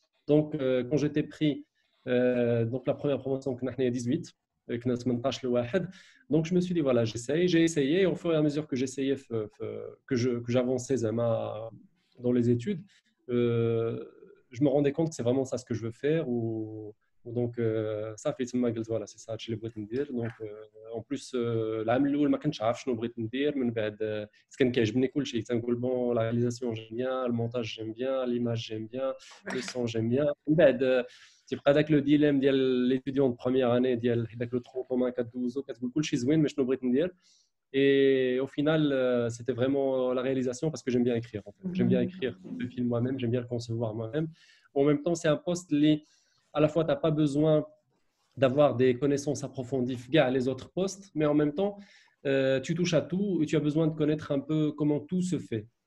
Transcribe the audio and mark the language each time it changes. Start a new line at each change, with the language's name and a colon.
French: Donc, quand j'étais pris, donc la première promotion, qu'on a 18, qu'on a 18 الواحد. Donc, je me suis dit, voilà, j'ai essayé. Et au fur et à mesure que j'essayais, que j'avançais dans les études, je me rendais compte que c'est vraiment ça ce que je veux faire. Donc, ça fait voilà, c'est ça que je
Arabic: بغيت ندير. Donc, en plus, العام الأول ما كنتش عارف شنو بغيت ندير. من بعد كان كيعجبني كل شيء.
French: تنقول bon, la réalisation j'aime bien, le montage j'aime bien, l'image j'aime bien, le son j'aime bien.
Arabic: من بعد تيبقى داك لو ديليم ديال
French: l'étudiant de première année
Arabic: ديال داك لو ترون كومان كدوزو كتقول كل شيء زوين mais شنو بغيت ندير.
French: Et au final, c'était vraiment la réalisation parce que j'aime bien écrire. En fait. J'aime bien écrire le film moi-même, j'aime bien le concevoir moi-même. En même temps, c'est un poste qui, à la fois, tu n'as pas besoin d'avoir des connaissances approfondies à les autres postes, mais en même temps, tu touches à tout et tu as besoin de connaître un peu comment tout se fait.